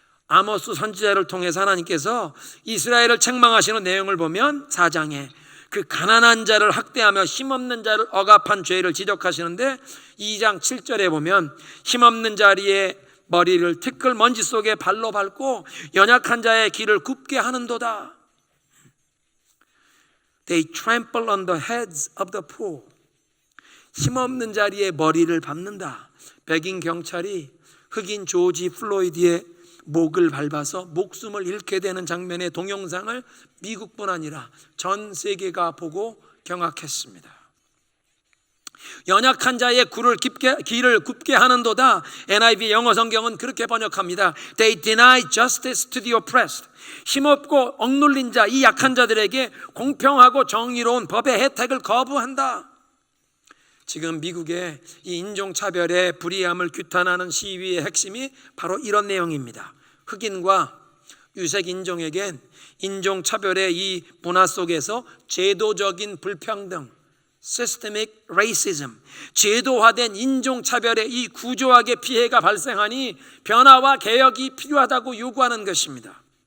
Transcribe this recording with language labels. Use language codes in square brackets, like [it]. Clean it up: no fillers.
[ko] 아모스 선지자를 통해서 하나님께서 이스라엘을 책망하시는 내용을 보면 4장에 그 가난한 자를 학대하며 힘없는 자를 억압한 죄를 지적하시는데, 2장 7절에 보면 힘없는 자리에 머리를 티끌 먼지 속에 발로 밟고 연약한 자의 길을 굽게 하는도다. [en] They trample on the heads of the poor. [ko] 힘없는 자리에 머리를 밟는다. 백인 경찰이 흑인 조지 플로이드의 목을 밟아서 목숨을 잃게 되는 장면의 동영상을 미국뿐 아니라 전 세계가 보고 경악했습니다. 연약한 자의 길을 굽게 하는도다. NIV 영어 성경은 그렇게 번역합니다. [en] They deny justice to the oppressed. [ko] 힘없고 억눌린 자, 이 약한 자들에게 공평하고 정의로운 법의 혜택을 거부한다. 지금 미국의 이 인종차별의 불이함을 규탄하는 시위의 핵심이 바로 이런 내용입니다. 흑인과 유색인종에겐 인종차별의 이 문화 속에서 제도적인 불평등, Systemic Racism, 제도화된 인종차별의 이 구조학의 피해가 발생하니 변화와 개혁이 필요하다고 요구하는 것입니다.